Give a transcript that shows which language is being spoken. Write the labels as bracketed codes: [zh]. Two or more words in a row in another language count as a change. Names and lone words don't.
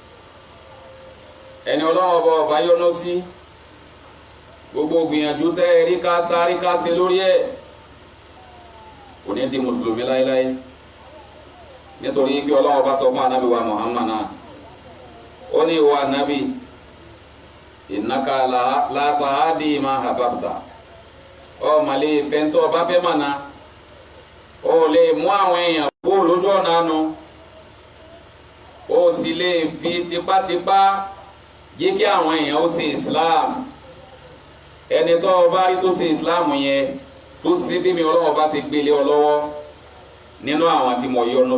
[yo] ẹni ọlọ́wọ́ ọba yọ́nú sí gbogbo gbìyànjú tẹ́ ẹ̀rí ká tarí ká ṣe lórí ẹ̀ kò ní di mùsùlùmí láéláé nítorí pé ọlọ́wọ́ bá sọ fún ànábì wa Muhammad náà ó ní ìwọ ànábì [ar] إنك لا تهدي من أحببت [yo] màlẹ́ pẹ́ntọ́ ọba fẹ́ mọ̀nà ó lè mú àwọn èèyàn kó lójú ọ̀nà nu ó sì lè fi tipátipá jẹ́ kí àwọn èèyàn ó ṣe Islam ẹni tó bá rí tó ṣe Islam yẹn tó ṣe bí mi Ọlọ́run bá ṣe gbélé ọ lọ́wọ́ nínú àwọn tí mo yọ́nú